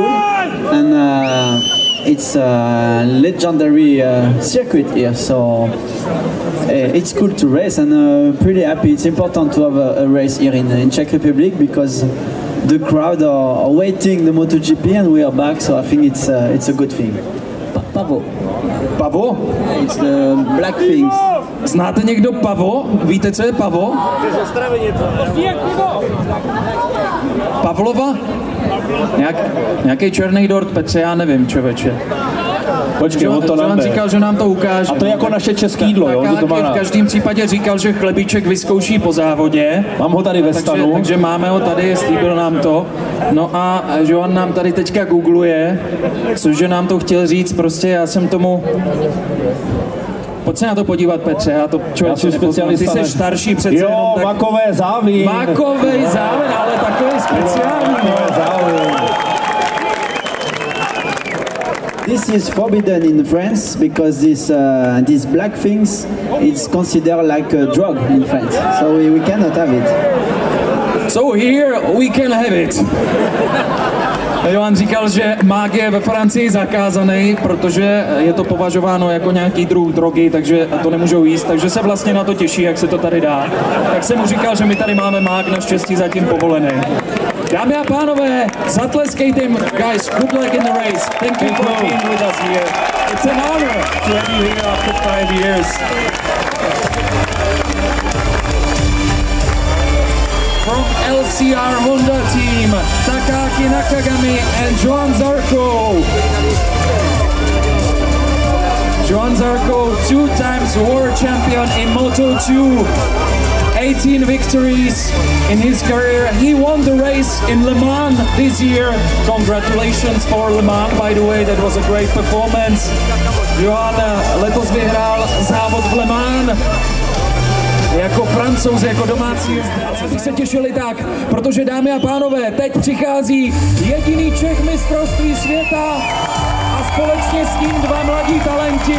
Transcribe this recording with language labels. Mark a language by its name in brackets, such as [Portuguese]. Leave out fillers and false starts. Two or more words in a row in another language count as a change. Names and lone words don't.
[English] And it's a legendary circuit here, so it's cool to race and pretty happy. It's important to have a race here in Czech Republic because the crowd are waiting the MotoGP and we are back, so I think it's a good thing. Pavo. Pavo? It's the black things. [Czech] Znáte někdo Pavo? Víte, co je Pavo? Pavlova? Nějaký černý dort, Petře, já nevím, člověče. Počkej, on to nám říkal, že nám to ukáže. A to je jako naše české jídlo, jo? V každém případě říkal, že chlebíček vyzkouší po závodě. Mám ho tady ve stanu. Takže máme ho tady, slíbil nám to. No a Johan nám tady teďka googluje, cože nám to chtěl říct, prostě já jsem tomu... Pojď se na to podívat, Petře, já to člověče specialista. Ty jsi starší přece. Jo, tak... makové závín. Makovej závín, ale takový speciální. [English] This is forbidden in France because these black things is considered like a drug in France, so we cannot have it. So here we can have it. [Czech] Johan říkal, že mák je ve Francii zakázaný, protože je to považováno jako nějaký druh drogy, takže to nemůžou jíst, takže se vlastně na to těší, jak se to tady dá. Tak jsem mu říkal, že my tady máme mák, naštěstí zatím povolený. Dámy a pánové, zatleskejte jim, [English] guys, good luck in the race. Thank you for being with us here. It's an honor to have you here after 5 years. From LCR Honda team, Takaaki Nakagami and Johan Zarco. Johan Zarco, 2 times world champion in Moto2. 18 victories in his career. He won the race in Le Mans this year. Congratulations for Le Mans, by the way, that was a great performance. [Czech] Johan letos vyhrál závod v Le Mans jako Francouz, jako domácí. Aby se těšili tak, protože dámy a pánové, teď přichází jediný Čech mistrovství světa a společně s ním 2 mladí talenti.